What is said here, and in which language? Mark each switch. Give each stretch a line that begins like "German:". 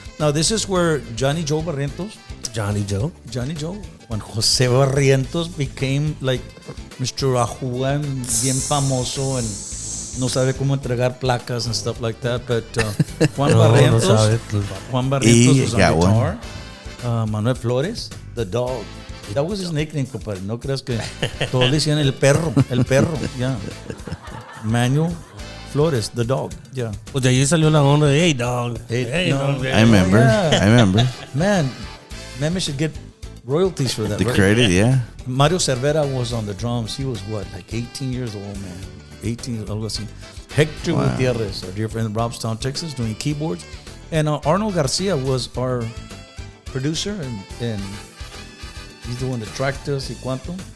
English: Now, this is where Johnny Joe Barrientos, when Jose Barrientos became like Mr.
Spanish: Ajuan, bien famoso, and no sabe cómo entregar placas
English: and stuff like that. But Juan Barrientos was on guitar. Manuel Flores, the dog. That was his nickname, compadre.
Spanish: No creas que todos le decían el perro, yeah.
English: Manuel Flores, the dog, yeah.
Spanish: Pues de ahí salió la onda de
English: hey dog. Hey, dog. I remember. Man, we should get royalties for that. The credit, yeah. Mario Cervera was on the drums. He was what, like 18 years old, man. 18,
Spanish: algo así.
English: Hector Gutierrez, our dear friend in Robstown, Texas, doing keyboards. And Arnold Garcia was our producer, and he's the one that tracked us
Spanish: y cuanto.